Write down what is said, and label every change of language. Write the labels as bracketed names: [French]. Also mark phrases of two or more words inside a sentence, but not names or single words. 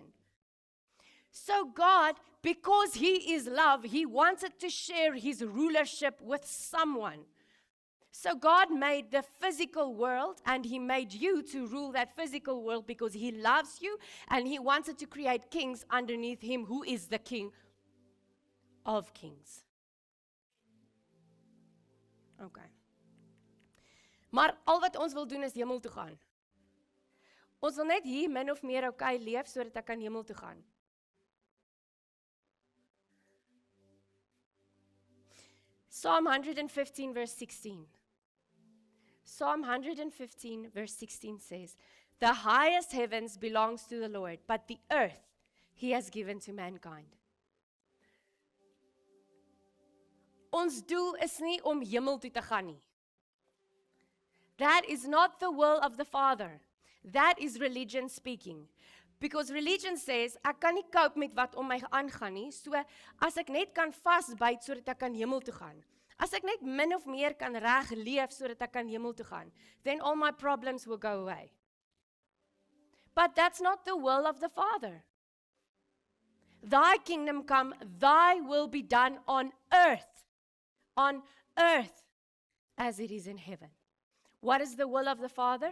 [English] So God, because He is love, He wanted to share His rulership with someone. So God made the physical world, and He made you to rule that physical world because He loves you, and He wanted to create kings underneath Him, who is the King of kings. Okay. [Afrikaans] Maar al wat ons wil doen is hemel toe gaan. Ons wil net hier min of meer okay leef sodat ek kan hemel toe gaan. [English] Psalm 115 verse 16. Psalm 115 verse 16 says, "The highest heavens belongs to the Lord, but the earth He has given to mankind." [Afrikaans] Ons doel is nie om hemel toe te gaan nie. [English] That is not the will of the Father. That is religion speaking. Because religion says, [Afrikaans] ek kan nie cope met wat om my aangaan nie, so as ek net kan vasbyt sodat ek kan hemel toe gaan. As ek net min of meer kan reg leef sodat ek kan hemel toe gaan, [English] then all my problems will go away. But that's not the will of the Father. Thy kingdom come, thy will be done on earth as it is in heaven. What is the will of the Father?